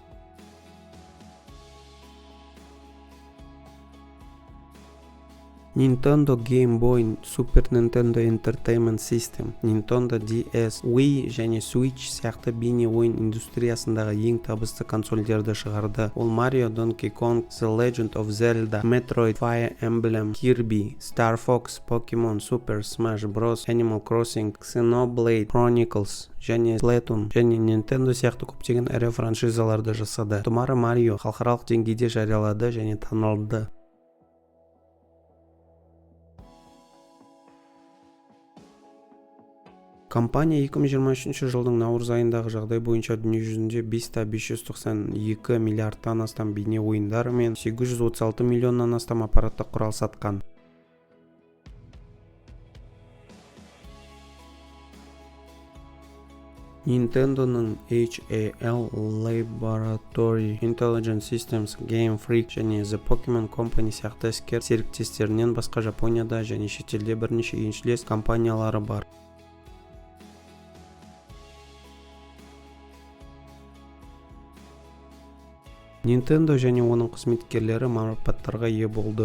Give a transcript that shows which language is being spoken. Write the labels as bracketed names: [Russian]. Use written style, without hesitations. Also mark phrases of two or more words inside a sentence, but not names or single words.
[Kazakh] Nintendo Game Boy, Super Nintendo Entertainment System, Nintendo DS, Wii және Switch сияқты бейне ойын индустриясындағы ең табысты консольдерді шығарды. Ол Mario, Donkey Kong, The Legend of Zelda, Metroid, Fire Emblem, Kirby, Star Fox, Pokemon, Super Smash Bros, Animal Crossing, Xenoblade Chronicles және Splatoon және Nintendo сияқты көптеген ірі франшизаларды жасады. Тұмары Mario халықаралық деңгейде жариялады және танылды. Компания 2023 жылдың наурыз айындағы жағдай бойынша дүниежүзінде 592 миллиардтан астам бейне ойындары мен 836 миллионнан астам аппараттық құрал сатқан. Nintendo'ның HAL Laboratory, Intelligent Systems, Game Freak және The Pokemon Company сияқты іскер серіктестерінен басқа Жапонияда және шетелде бірнеше еншілес компаниялары бар. Nintendo және оның қызметкерлері марапаттарға ие болды.